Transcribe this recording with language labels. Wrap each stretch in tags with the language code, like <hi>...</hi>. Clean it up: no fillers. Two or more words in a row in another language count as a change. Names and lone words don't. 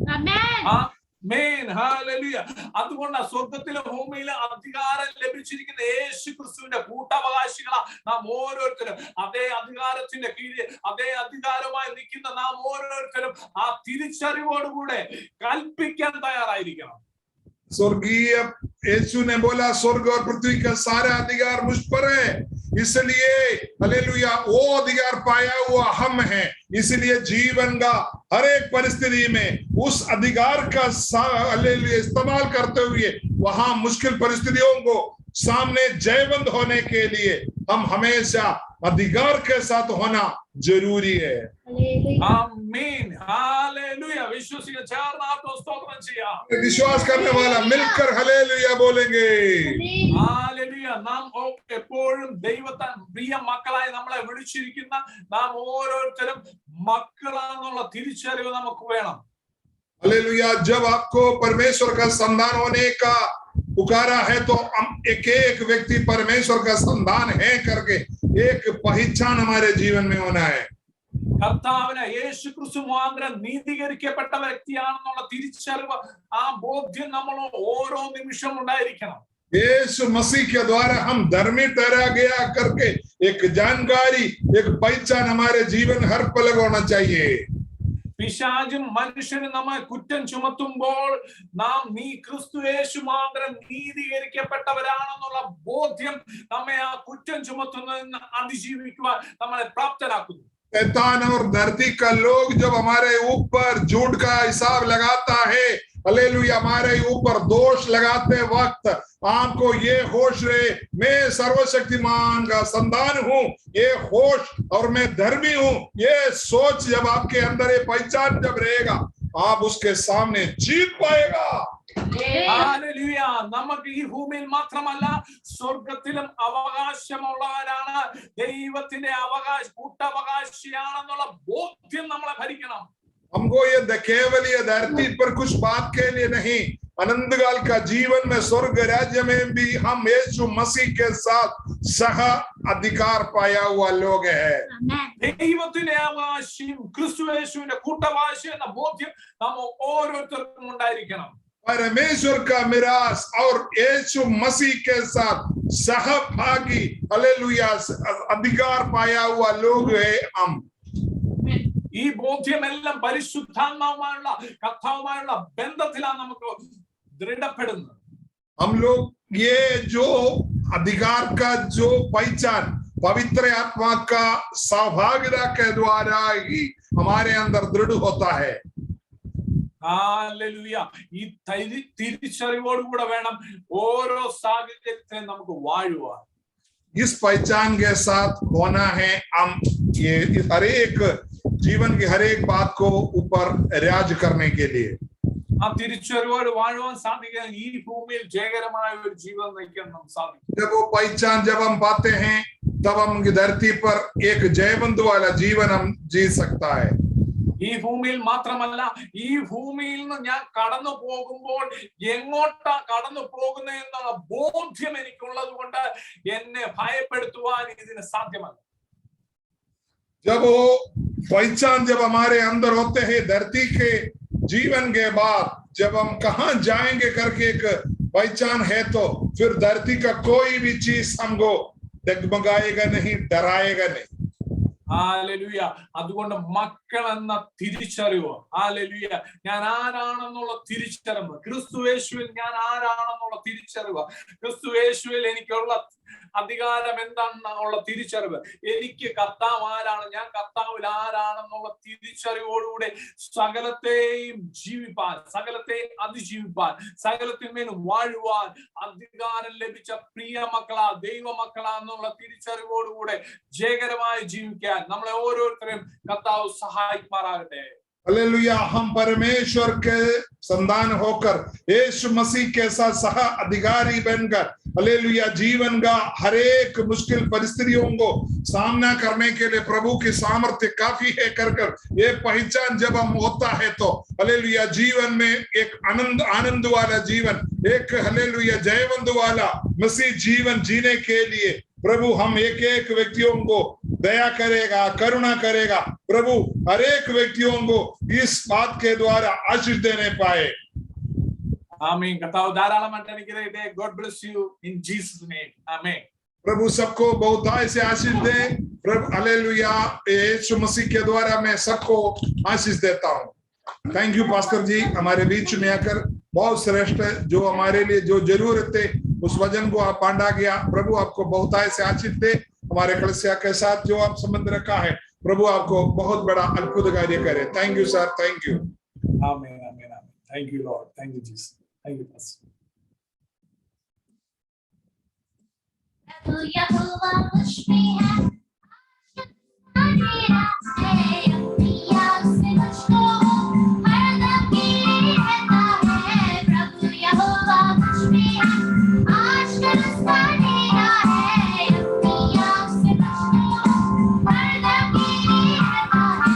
<ml>ആമേൻ. ഹല്ലേലൂയ. അതുകൊണ്ട് സ്വർഗത്തിലും ഭൂമിയിലും അധികാരം ലഭിച്ചിരിക്കുന്ന യേശു ക്രിസ്തുവിന്റെ കൂട്ടവകാശികളാ നാം ഓരോരുത്തരും. അതേ അധികാരത്തിന്റെ കീഴിൽ, അതേ അധികാരമായി നിൽക്കുന്ന നാം ഓരോരുത്തരും ആ തിരിച്ചറിവോടുകൂടെ കൽപ്പിക്കാൻ തയ്യാറായിരിക്കണം.</ml> <hi>स्वर्गीय यीशु ने बोला स्वर्ग और पृथ्वी का सारा अधिकार मुझ पर है, इसलिए हालेलुया वो अधिकार पाया हुआ हम हैं. इसलिए जीवन का हर एक परिस्थिति में उस अधिकार का हालेलुया इस्तेमाल करते हुए वहां मुश्किल परिस्थितियों को सामने जयवंत होने के लिए हम हमेशा अधिकार के साथ होना जरूरी है. आमीन. हालेलुया.</hi> <ml>വിശ്വസിക്കുക, ചേർന്ന് ആർക്കും സ്തോത്രം ചെയ്യാം.</ml> <hi>विश्वास करने वाला मिलकर हालेलुया बोलेंगे. हालेलुയ.</hi> <ml>നാം എപ്പോഴും ദൈവത്തെ പ്രിയ മക്കളായി നമ്മളെ വിളിച്ചിരിക്കുന്ന നാം ഓരോരുത്തരും മക്കളാണെന്നുള്ള തിരിച്ചറിവ് നമുക്ക് വേണം.</ml> <hi>हालेलुया. जब आपको परमेश्वर का संतान होने का पुकारा है तो हम एक एक व्यक्ति परमेश्वर का संतान है करके एक पहचान हमारे जीवन में होना है.</hi> <ml>കർത്താവിനെ യേശു ക്രിസ്തു മുഖാന്തരം നീതീകരിക്കപ്പെട്ട വ്യക്തിയാണെന്നുള്ള തിരിച്ചറിവ്, ആ ബോധ്യം നമ്മൾ ഓരോ നിമിഷവും ഉണ്ടായിരിക്കണം.</ml> <hi>यीशु मसीह के द्वारा हम धर्मी ठहरा गया करके एक जानकारी, एक पहचान हमारे जीवन हर पल होना चाहिए.</hi> <ml>പിശാചും മനുഷ്യനും നമ്മെ കുറ്റം ചുമത്തുമ്പോൾ നാം ക്രിസ്തു യേശു മുഖാന്തരം നീതീകരിക്കപ്പെട്ടവരാണെന്നുള്ള ബോധ്യം നമ്മെ ആ കുറ്റം ചുമത്തുന്നതിൽ നിന്ന് അതിജീവിക്കുവാൻ നമ്മളെ പ്രാപ്തരാക്കുന്നു.</ml> <hi>शैतान और धरती का लोग जब हमारे ऊपर झूठ का हिसाब लगाता है, हालेलुया, हमारे ऊपर दोष लगाते वक्त आपको ये होश रहे मैं सर्वशक्तिमान का संतान हूं, ये होश और मैं धर्मी हूं, ये सोच जब आपके अंदर ये पहचान जब रहेगा आप उसके सामने जीत पाएगा.</hi> <ml>ഹല്ലേലൂയ. നമുക്ക് ഈ ഭൂമിയിൽ മാത്രമല്ല സ്വർഗത്തിലും അവകാശമുള്ളവരാണ്. ദൈവത്തിന്റെ കൂട്ടവകാശിയാണെന്നുള്ള ബോധ്യം നമ്മളെ ഭരിക്കണം.</ml> <hi>हमको ये केवल ये धरती पर कुछ बात के लिए नहीं, अनंत काल का जीवन में स्वर्ग राज्य में भी हम यीशु मसीह के साथ सह अधिकार पाया हुआ लोग हैं.</hi> <ml>ദൈവത്തിന്റെ അവകാശം ക്രിസ്തു യേശുവിന്റെ കൂട്ടവകാശി എന്ന ബോധ്യം നാം ഓരോരുത്തർക്കും ഉണ്ടായിരിക്കണം.</ml> <hi>परमेश्वर का मिरास और यीशु मसीह के साथ सहभागी हालेलुया अधिकार पाया हुआ लोग हैं हम.</hi> <ml>ഈ ബോധ്യമെല്ലാം പരിശുദ്ധാത്മാവുമായുള്ള കർത്താവുമായുള്ള ബന്ധത്തിലാണ് നമുക്ക് ദൃഢപ്പെടുന്നത്.</ml> <hi>हम लोग ये जो अधिकार का जो पहचान पवित्र आत्मा का सहभागिता के द्वारा ही हमारे अंदर दृढ़ होता है.</hi> <ml>ഹല്ലേലൂയ. ഈ തിരിച്ചറിവോടുകൂടെ വേണം ഓരോ സാഹചര്യത്തെ നമുക്ക് വാഴുവാൻ.</ml> <hi>इस पहचान के साथ होना है हम ये हर एक जीवन की हर एक बात को ऊपर राज करने के लिए.</hi> <ml>ആ തിരിച്ചറിവോട് വാഴുവാൻ സാധിക്കാൻ ഈ ഭൂമിയിൽ ജയകരമായ ഒരു ജീവിതം നയിക്കാൻ നമുക്ക് സാധിക്കും.</ml> <hi>जब वो पहचान जब हम पाते हैं तब हम धरती पर एक जयवंत वाला जीवन हम जी सकता है.</hi> <ml>ഈ ഭൂമിയിൽ മാത്രമല്ല, ഈ ഭൂമിയിൽ നിന്ന് ഞാൻ കടന്നു പോകുമ്പോൾ എങ്ങോട്ടാ കടന്നു പോകുന്നത് എന്നുള്ള ബോധ്യം എനിക്കുള്ളത് കൊണ്ട് എന്നെ ഭയപ്പെടുത്തുവാൻ ഇതിന് സാധ്യമല്ല.</ml> <hi>जब वो पहचान जब हमारे अंदर होते हैं धरती के जीवन के बाद जब हम कहाँ जाएंगे करके एक पहचान है तो फिर धरती का कोई भी चीज हमको डगमगाएगा नहीं, डराएगा नहीं.</hi> <ml>ഹല്ലേലൂയ. അതുകൊണ്ട് മക്കൾ എന്ന തിരിച്ചറിവ്, ഹല്ലേലൂയ, ഞാൻ ആരാണെന്നുള്ള തിരിച്ചറിവ്, ക്രിസ്തു യേശുവിൽ ഞാൻ ആരാണെന്നുള്ള തിരിച്ചറിവ്, ക്രിസ്തു യേശുവിൽ എനിക്കുള്ള അധികാരം എന്താണെന്നുള്ള തിരിച്ചറിവ്, എനിക്ക് കർത്താവ് ആരാണ്, ഞാൻ കർത്താവിൽ ആരാണെന്നുള്ള തിരിച്ചറിവോടുകൂടെ സകലത്തെയും ജീവിപ്പാൻ, സകലത്തെയും അതിജീവിപ്പാൻ, സകലത്തിന്മേൽ വാഴുവാൻ അധികാരം ലഭിച്ച പ്രിയ മക്കളാ, ദൈവ മക്കളാ എന്നുള്ള തിരിച്ചറിവോടുകൂടെ ജയകരമായി ജീവിക്കാൻ നമ്മളെ ഓരോരുത്തരെയും കർത്താവ് സഹായിക്കുമാറാകട്ടെ.</ml> <hi>हालेलुया. हम परमेश्वर के संतान होकर यीशु मसीह के साथ सह अधिकारी बनकर हालेलुया जीवन का हर एक मुश्किल परिस्थितियों को सामना करने के लिए प्रभु की सामर्थ्य काफी है कर ये पहचान जब हम होता है तो हालेलुया जीवन में एक आनंद वाला जीवन, एक हालेलुया जयवंत वाला मसीह जीवन जीने के लिए प्रभु हम एक एक व्यक्तियों को दया करेगा, करुणा करेगा. प्रभु हर एक व्यक्तियों को इस बात के द्वारा आशीष देने पाए.</hi> <ml>ആമേൻ. കർത്താവ് ധാരാളമായിട്ട് അനുഗ്രഹിക്കട്ടെ.</ml> <en>God bless you in Jesus name.</en> <ml>ആമേൻ.</ml> <hi>प्रभु सबको बहुतायत से आशीष दे. प्रभु हालेलुया. यीशु मसीह के द्वारा मैं सबको आशीष देता हूँ.</hi> <en>thank you</en> <hi>पास्टर जी, हमारे बीच में आकर बहुत श्रेष्ठ जो हमारे लिए जो जरूरत है उस वजन को आप बांटा गया. प्रभु आपको बहुतायत से आशीष दे. हमारे कलीसिया के साथ जो आप संबंध रखा है प्रभु आपको बहुत बड़ा अद्भुत कार्य करे.</hi> <en>thank you sir, thank you.</en> <hi>आमीन, आमीन, आमीन.</hi> <en>thank you Lord, thank you Jesus, thank you pastor.</en> <hi>यहोवा मुझ में है, मेरा है, अपनी आग से मुझको हरदम गिरे रहता है. प्रभु यहोवा मुझ में है, आजकल उसका डेरा है, अपनी आग से मुझको हरदम गिरे रहता है.</hi>